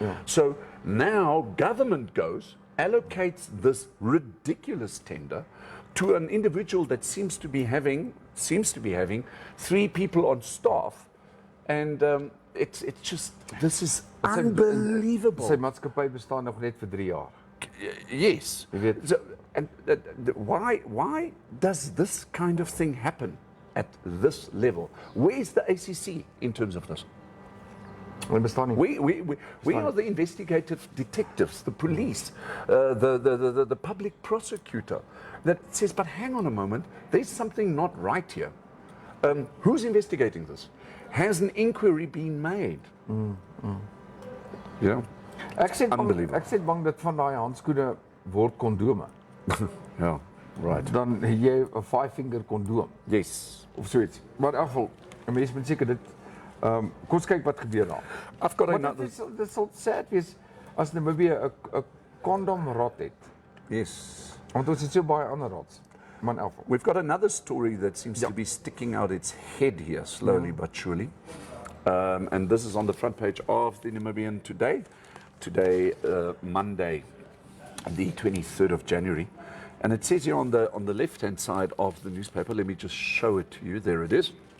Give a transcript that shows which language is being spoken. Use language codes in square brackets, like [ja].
[en] So now government goes, allocates this ridiculous tender to an individual that seems to be having 3 people on staff, and it's just, this is unbelievable. [af] Sy maatskappy bestaan nog net vir 3 jaar. [en] Yes. So, and why does this kind of thing happen at this level? Where is the ACC in terms of this? We are the investigative detectives, the police, the public prosecutor that says, but hang on a moment, there's something not right here. Who's investigating this? Has an inquiry been made? Yeah. Unbelievable. [af] Ek sê bang dat van daai handskoene word kondome. Ja, right. Dan jy 'n 5-finger kondoom. [en] Yes. [af] Of so iets. Maar in elk geval, 'n mens moet seker dit kom ons kyk wat gebeur daar. [en] I've got another. [af] Dit sal sad wees as Namibia 'n kondom rot het. [en] Yes. [af] Want ons het so baie ander rots. Maar in elk geval. [en] We've got another story that seems to be sticking out its head here, slowly but surely. And this is on the front page of the Namibian today. today, Monday, the 23rd of January. And it says here on the left-hand side of the newspaper, let me just show it to you. There it is.